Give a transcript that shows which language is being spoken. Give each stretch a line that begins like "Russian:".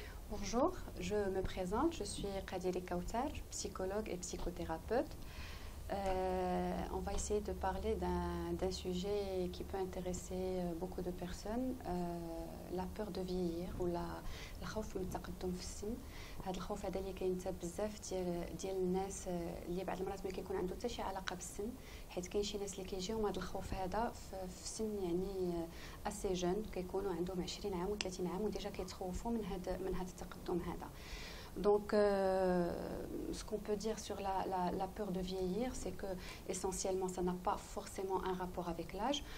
French: Bonjour, je me présente, je suis Kadiri Kautar, psychologue et psychothérapeute. On va essayer de parler d'un sujet qui peut intéresser beaucoup de personnes, la peur de vieillir ou
Arabic: الخوف من التقدم في السن. هذا الخوف هذا اللي كاين بزاف ديال الناس اللي بعض المرات ما كيكون عنده حتى شي علاقه بالسن، حيت كاين شي ناس اللي كيجيهم هذا الخوف هذا في سن يعني اسي جون، كيكونوا عندهم 20 عام و30 عام وديجا كيتخوفوا من هذا التقدم هذا.
French: Donc, ce qu'on peut dire sur la peur de vieillir, c'est que essentiellement, ça n'a pas forcément un rapport avec l'âge.